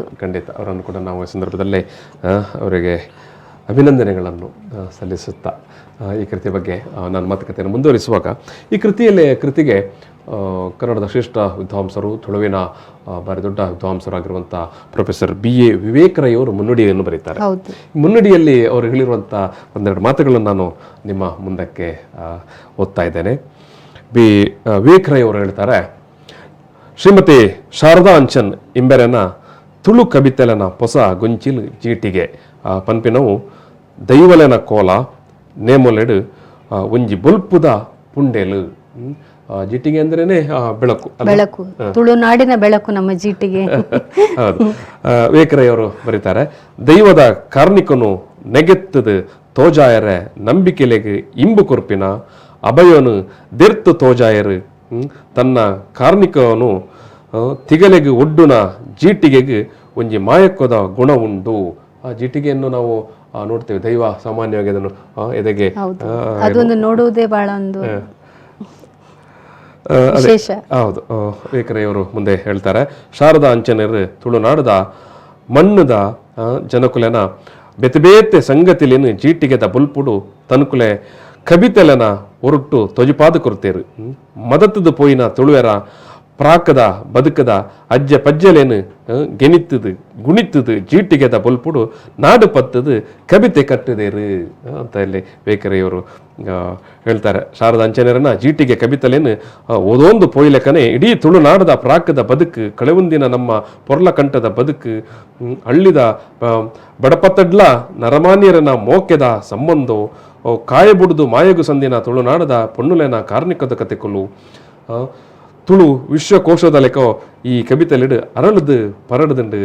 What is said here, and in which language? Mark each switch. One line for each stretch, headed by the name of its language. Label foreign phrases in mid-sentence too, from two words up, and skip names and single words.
Kannada: ಖಂಡಿತ ಅವರನ್ನು ಕೂಡ ನಾವು ಈ ಸಂದರ್ಭದಲ್ಲಿ ಅವರಿಗೆ ಅಭಿನಂದನೆಗಳನ್ನು ಸಲ್ಲಿಸುತ್ತಾ ಈ ಕೃತಿಯ ಬಗ್ಗೆ ನಾನು ಮಾತುಕತೆಯನ್ನು ಮುಂದುವರಿಸುವಾಗ, ಈ ಕೃತಿಗೆ ಕನ್ನಡದ ಶ್ರೇಷ್ಠ ವಿದ್ವಾಂಸರು, ತುಳುವಿನ ಭಾರಿ ದೊಡ್ಡ ವಿದ್ವಾಂಸರಾಗಿರುವಂಥ ಪ್ರೊಫೆಸರ್ BA ವಿವೇಕ್ ರೈ ಅವರು ಮುನ್ನುಡಿಯನ್ನು ಬರೀತಾರೆ. ಮುನ್ನುಡಿಯಲ್ಲಿ ಅವರು ಹೇಳಿರುವಂಥ ಒಂದೆರಡು ಮಾತುಗಳನ್ನು ನಾನು ನಿಮ್ಮ ಮುಂದಕ್ಕೆ ಓದ್ತಾ ಇದ್ದೇನೆ. ವಿವೇಕ್ ರೈ ಅವರು ಹೇಳ್ತಾರೆ,
Tulu: ಶ್ರೀಮತಿ ಶಾರದಾ ಅಂಚನ್ ಇಂಬೆರೆನ ತುಳು ಕವಿತೆಲನ ಹೊಸ ಗೊಂಚಿಲ್ ಜೀಟಿಗೆ ಪನ್ಪಿನವು ದೈವಲೆನ ಕೋಲ ನೇಮೊಲೆಡು ಒಂಜಿ ಬೊಲ್ಪುದ ಪುಂಡೆಲು.
Kannada: ಜಿಟಿಗೆ ಅಂದ್ರೇನೆ ಬೆಳಕು, ತುಳುನಾಡಿನ ಬೆಳಕು ನಮ್ಮ ಜಿಟಿಗೆ. ಹೌದು, ವೇಕರಯ್ಯವರು ಬರೀತಾರೆ,
Tulu: ದೈವದ ಕಾರ್ಣಿಕನು ನೆಗೆತ್ತದು ತೋಜಾಯರೆ ನಂಬಿಕೆಲೆಗೆ ಇಂಬು ಕೊರ್ಪಿನ ಅಭಯನು ದೆರ್ತು ತೋಜಾಯರು ತನ್ನ ಕಾರ್ಣಿಕನು ತಿಗಲೆಗೆ ಒಡ್ಡುನ ಜೀಟಿಗೆಗೆ ಒಂಜಿ ಮಾಯಕ್ಕದ ಗುಣ ಉಂಡು.
Kannada: ಆ ಜಿಟಿಗೆಯನ್ನು ನಾವು ನೋಡ್ತೇವೆ, ದೈವ ಸಾಮಾನ್ಯವಾಗಿ ಅದನ್ನು ಎದೆಗೆ ಅದೊಂದು ನೋಡುವುದೇ ಬಹಳ ಒಂದು ಹೌದು. ವೇಕರಯ್ಯವರು ಮುಂದೆ ಹೇಳ್ತಾರೆ,
Tulu: ಶಾರದಾ ಅಂಚನರು ತುಳುನಾಡದ ಮಣ್ಣದ ಜನಕುಲೆನ ಬೆತಬೇತೆ ಸಂಗತಿಲೇನು ಜೀಟಿಗೆದ ಬುಲ್ಪುಡು ತನುಕುಲೆ ಕಬಿತೆಲನ ಹೊರಟು ತೊಜಿಪಾದ ಕೊರ್ತೇರು ಮದತದು ಪೋಯಿನ ತುಳುವೆರ ಪ್ರಾಕದ ಬದುಕದ ಅಜ್ಜ ಪಜ್ಜಲೇನು ಗೆನಿತ್ತದು ಗುಣಿತ್ತದು ಜೀಟಿಗೆದ ಬೊಲ್ಪುಡು ನಾಡು ಪತ್ತದು ಕವಿತೆ ಕಟ್ಟದೇರು
Kannada: ಅಂತ ಇಲ್ಲಿ ವೇಕರಯ್ಯವರು ಹೇಳ್ತಾರೆ.
Tulu: ಶಾರದಾ ಅಂಚನೇರನ ಜೀಟಿಗೆ ಕವಿತಲೇನು ಓದೊಂದು ಪೋಯ್ಲೆಕನೆ ಇಡೀ ತುಳುನಾಡದ ಪ್ರಾಕದ ಬದುಕು, ಕಳೆವೊಂದಿನ ನಮ್ಮ ಪೊರ್ಲ ಕಂಠದ ಬದುಕು, ಹಳ್ಳಿದ ಬಡಪತ್ತಡ್ಲ ನರಮಾನ್ಯರನ ಮೋಕೆದ ಸಂಬಂಧ ಕಾಯಬುಡುದು ಮಾಯಗು ಸಂದಿನ ತುಳುನಾಡದ ಪೊಣ್ಣುಲೆನ ಕಾರ್ಣಿಕದ ಕತೆಕೊಲು ತುಳು ವಿಶ್ವಕೋಶದ ಲೆಕ್ಕ ಈ ಕವಿತೆಲಿಡು ಅರಳದು ಪರಡದುಂಡು.